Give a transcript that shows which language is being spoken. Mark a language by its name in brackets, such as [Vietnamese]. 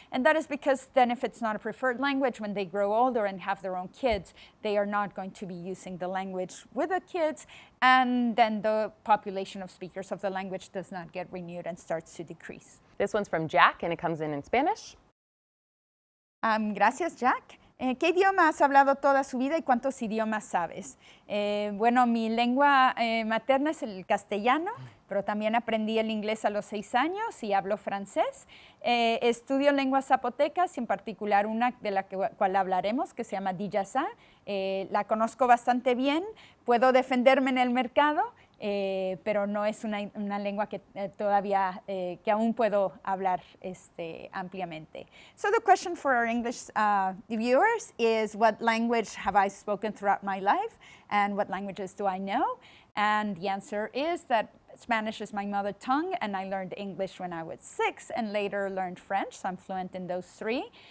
[English] And that is because then if it's not a preferred language, when they grow older and have their own kids, they are not going to be using the language with the kids. And then the population of speakers of the language does not get renewed and starts to decrease. This one's from Jack, and it comes in Spanish. [Spanish] Gracias, Jack. ¿Qué idioma has hablado toda su vida y cuántos idiomas sabes? Bueno, mi lengua materna es el castellano, pero también aprendí el inglés a los 6 años y hablo francés. Estudio lenguas zapotecas, en particular una de la cual hablaremos, que se llama Dijazá. La conozco bastante bien, puedo defenderme en el mercado, pero no es una lengua que todavía, que aún puedo hablar ampliamente. [English] So the question for our English viewers is, what language have I spoken throughout my life, and what languages do I know? And the answer is that Spanish is my mother tongue, and I learned English when I was 6 and later learned French, so I'm fluent in those 3.